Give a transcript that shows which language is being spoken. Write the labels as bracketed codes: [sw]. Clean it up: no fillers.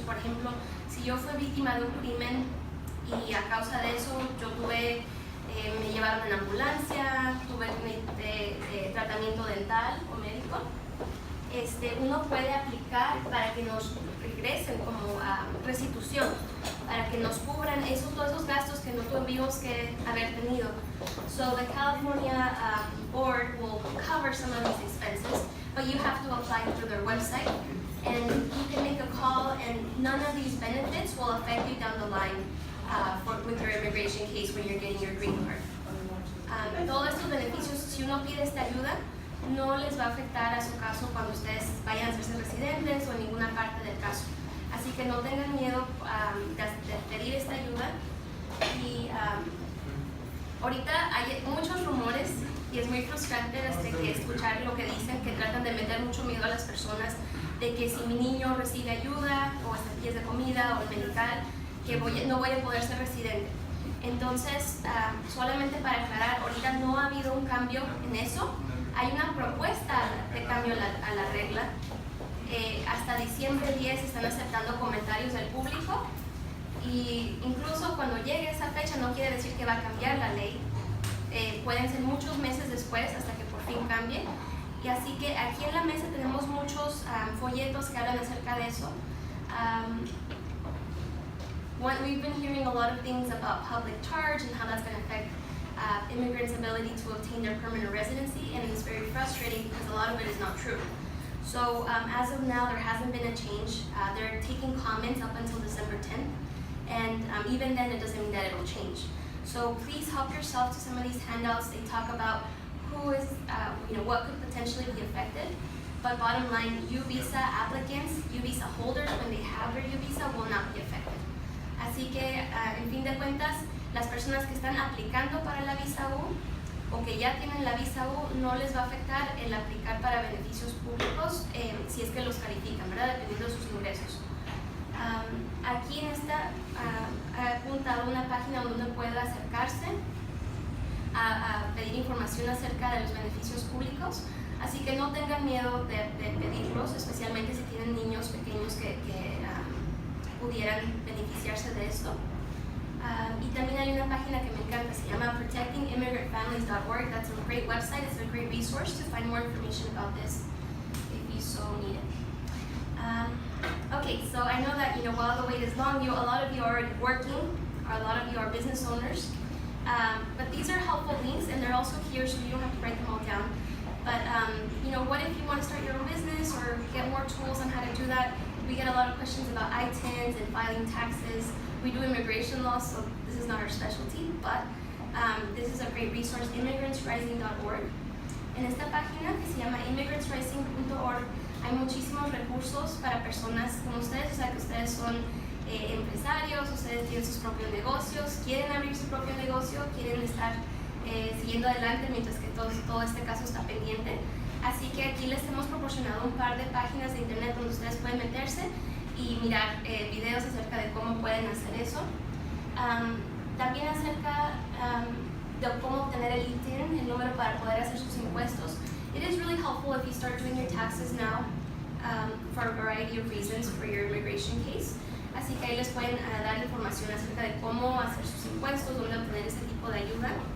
[es] Por ejemplo, si yo fui víctima de un crimen y a causa de eso yo me llevaron en ambulancia, tuve tratamiento dental o médico, uno puede aplicar para que nos regresen como restitución, para que nos cubran todos esos gastos que no tuvimos que haber tenido. [en] So the California board will cover some of these expenses, but you have to apply through their website, and you can make a call, and none of these benefits will affect you down the line with your immigration case when you're getting your green card. [es] Todos estos beneficios, si uno pide esta ayuda, no les va a afectar a su caso cuando ustedes vayan a hacerse residentes o en ninguna parte del caso. Así que no tengan miedo de pedir esta ayuda. Y ahorita hay muchos rumores y es muy frustrante que escuchar lo que dicen, que tratan de meter mucho miedo a las personas de que si mi niño recibe ayuda o estampillas de comida o el medical, que no voy a poder ser residente. Entonces, solamente para aclarar, ahorita no ha habido un cambio en eso. Hay una propuesta de cambio a la regla. Hasta diciembre 10 están aceptando comentarios del público y incluso cuando llegue esa fecha no quiere decir que va a cambiar la ley. Pueden ser muchos meses después hasta que por fin cambie. Y así que aquí en la mesa tenemos muchos folletos que hablan acerca de eso. [en] We've been hearing a lot of things about public charge and how that's going to affect immigrants' ability to obtain their permanent residency, and it's very frustrating because a lot of it is not true. So as of now, there hasn't been a change. They're taking comments up until December 10th, and even then, it doesn't mean that it'll change. So please help yourself to some of these handouts. They talk about who is, what could potentially be affected. But bottom line, U visa applicants, U visa holders, when they have their U visa, will not be affected. [es] Así que, en fin de cuentas, las personas que están aplicando para la visa U o que ya tienen la visa U, no les va a afectar el aplicar para beneficios públicos si es que los califican, ¿verdad? Dependiendo de sus ingresos. Aquí en esta he apuntado una página donde uno puede acercarse a pedir información acerca de los beneficios públicos. Así que no tengan miedo de pedirlos, especialmente si tienen niños pequeños que pudieran beneficiarse de esto. Y también hay una página que me encanta, se llama protectingimmigrantfamilies.org. [en] That's a great website, it's a great resource to find more information about this if you so need it. Okay, so I know that while the wait is long, a lot of you are already working, or a lot of you are business owners. But these are helpful links, and they're also here, so you don't have to write them all down. But what if you want to start your own business or get more tools on how to do that? We get a lot of questions about I-10s and filing taxes. We do immigration law, so this is not our specialty, but this is a great resource, immigrantsrising.org. [es] En esta página que se llama immigrantsrising.org hay muchísimos recursos para personas como ustedes, o sea que ustedes son empresarios, ustedes tienen sus propios negocios, quieren abrir su propio negocio, quieren estar siguiendo adelante mientras que todo este caso está pendiente. Así que aquí les hemos proporcionado un par de páginas de internet donde ustedes pueden meterse y mirar videos acerca de cómo pueden hacer eso. También acerca de cómo obtener el ITIN, el número para poder hacer sus impuestos. [en] It is really helpful if you start doing your taxes now for a variety of reasons for your immigration case. [es] Así que ahí les pueden dar información acerca de cómo hacer sus impuestos, dónde obtener ese tipo de ayuda.